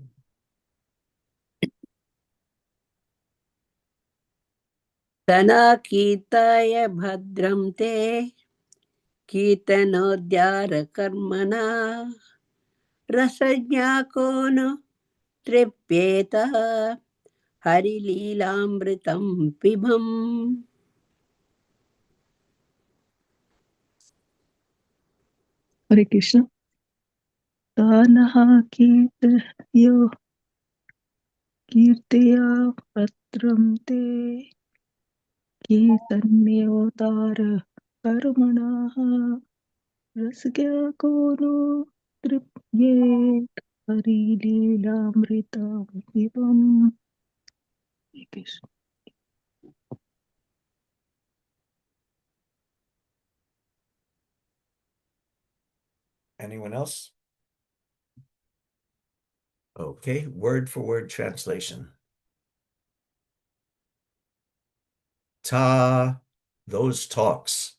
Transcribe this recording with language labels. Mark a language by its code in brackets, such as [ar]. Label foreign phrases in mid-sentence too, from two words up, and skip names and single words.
[sa] तन्न कीर्तय भद्रं ते कीर्तन्योदार कर्मणः रसज्ञः को नु तृप्येत हरिलीलामृतं पिबन्. हरे कृष्ण. तन्न कीर्तय भद्रं ते कीर्तन्योदार कर्मणः रसज्ञः को नु तृप्येत हरिलीलामृतं पिबन्. हरे कृष्ण. [en] Anyone else? Okay, word for word translation. Ta, those talks.